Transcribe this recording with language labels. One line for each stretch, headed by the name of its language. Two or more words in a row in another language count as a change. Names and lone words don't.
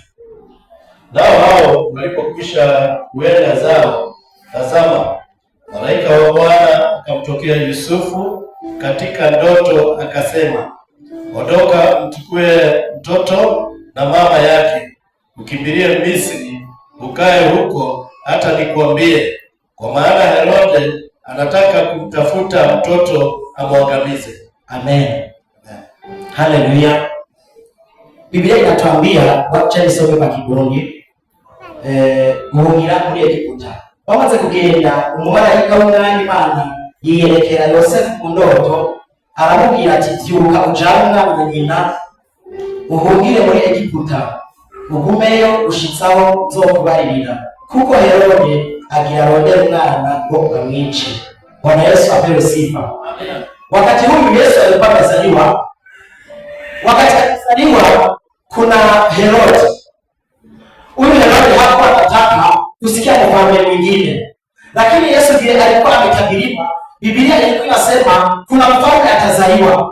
Swahili: Nao hao walipokwisha kuenda zao, tazama, malaika wa Bwana akamtokea Yusufu katika ndoto, akasema, ondoka, mchukue mtoto na mama yake, ukimbilie Misri, ukae huko hata nikuambie, kwa maana Herode anataka kumtafuta mtoto amwangamize. Amen. Haleluya. Biblia inatuambia, wacha nisome kwa Kirundi,
Rundi: muhungira muri Egiputa. Bamaze kugenda, umumarayika w'Umwami Imana yiyerekera Yosefu mu ndoto, aramubwira ati, byuka ujane na nyina uhungire muri Egiputa, ugumeyo ushitsaho nzokubaririra, kuko Herode agira arondera umwana ngo amwice.
Swahili: Bwana Yesu apewe sifa. Amen. Wakati huyu Yesu alikuwa amezaliwa. Wakati alizaliwa kuna Herode. Huyu Herode hakuwa anataka kusikia mfalme mwingine. Lakini Yesu ndiye alikuwa ametabiriwa. Biblia ilikuwa inasema kuna mfalme atazaliwa.